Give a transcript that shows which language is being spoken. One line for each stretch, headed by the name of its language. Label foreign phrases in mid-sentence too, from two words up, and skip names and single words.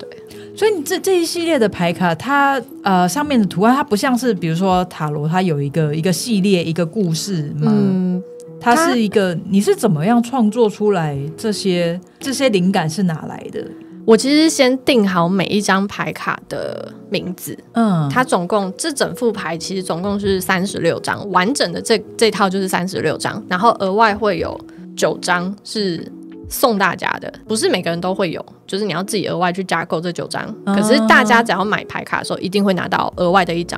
Chinese: 所以你這一系列的牌卡，它上面的圖案，它不像是比如說塔羅，它有一個系列一個故事嗎？它是一個，你是怎麼樣創作出來這些靈感是哪來的？我其實先定好每一張牌卡的名字，它总共這整副牌其實總共是36張，完整的這套就是36張，然後額外會有9張是送大家的，不是每個人都會有，就是你要自己額外去加購這9張。可是大家只要買牌卡的時候，一定會拿到額外的1張。